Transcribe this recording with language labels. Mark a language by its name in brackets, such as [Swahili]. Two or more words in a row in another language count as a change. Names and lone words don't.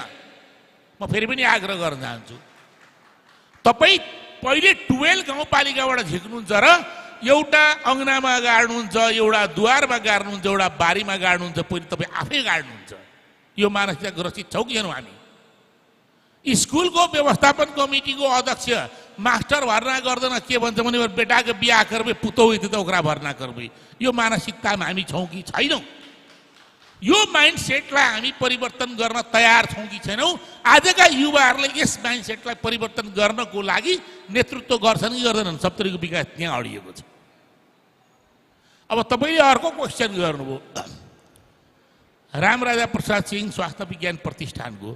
[Nepali] म फेरि पनि आग्रह गर्न चाहन्छु, तपाईँ पहिले 12 गाउँपालिकाबाट झिक्नुहुन्छ र एउटा अङ्गनामा गाड्नुहुन्छ, एउटा दुवारमा गाड्नुहुन्छ, एउटा बारीमा गाड्नुहुन्छ, पहिले तपाईँ आफै गाड्नुहुन्छ। यो मानसिकता ग्रसित छौँ कि छैनौँ हामी? स्कुलको व्यवस्थापन कमिटीको अध्यक्ष मास्टर भर्ना गर्दैन, के भन्छ भने बेटाको [Maithili] बिहा करबे, पुतौ त ओकरा भर्ना करबे। [Nepali] यो मानसिकतामा हामी छौँ कि छैनौँ? यो माइन्डसेटलाई हामी परिवर्तन गर्न तयार छौँ कि छैनौँ? आजका युवाहरूले यस माइन्डसेटलाई परिवर्तन गर्नको लागि नेतृत्व गर्छन् कि गर्दैनन्? सप्तरीको विकास त्यहाँ अडिएको छ। अब तपाईँले अर्को क्वेसन गर्नुभयो, रामराजा प्रसाद सिंह स्वास्थ्य विज्ञान प्रतिष्ठानको।